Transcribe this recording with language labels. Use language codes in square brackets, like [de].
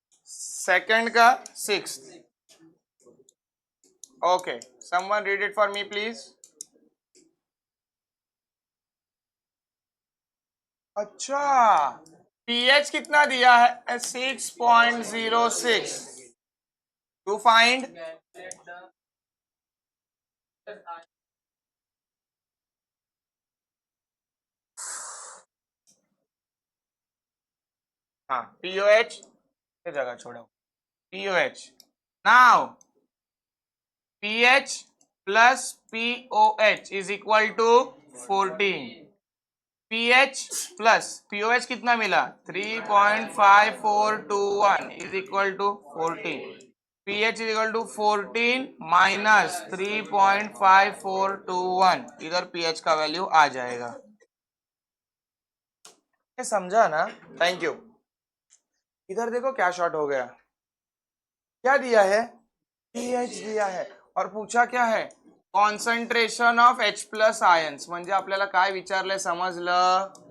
[en] Second का 6th. Okay. Someone read it for me, please. [hi] अच्छा, pH कितना दिया है? [en] 6.06. To find [hi] हाँ POH ये जगह छोड़ो. [en] POH. Now pH plus POH is equal to 14. [hi] pH plus POH कितना मिला? [en] 3.5421 is equal to 14. pH is equal to 14 minus 3.5421. [hi] इधर pH का वैल्यू आ जाएगा. ये समझा ना? Thank you. इधर देखो क्या शॉर्ट हो गया. क्या दिया है? pH दिया है और पूछा क्या है? [en] Concentration of H plus ions. [mr] म्हणजे आपल्याला काय विचारलंय समजलं?